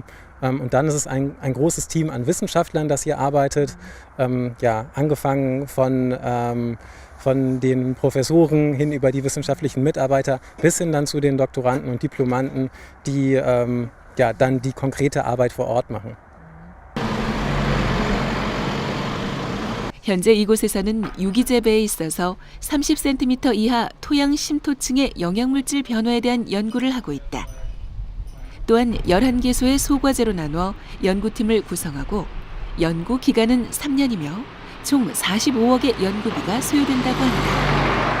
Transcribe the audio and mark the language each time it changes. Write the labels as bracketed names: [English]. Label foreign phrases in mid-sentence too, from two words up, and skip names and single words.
[German] Und dann ist es ein großes Team an Wissenschaftlern, das hier arbeitet, angefangen von den Professoren hin über die wissenschaftlichen Mitarbeiter bis hin dann zu den Doktoranden und Diplomanten, die dann die konkrete Arbeit vor Ort machen. [Korean] 현재 이곳에서는 유기재배에 있어서 30cm 이하 토양 심토층의 영양물질 변화에 대한 연구를 하고 있다. 또한 11개소의 소과제로 나누어 연구팀을 구성하고 연구 기간은 3년이며 총 45억의 연구비가 소요된다고 한다.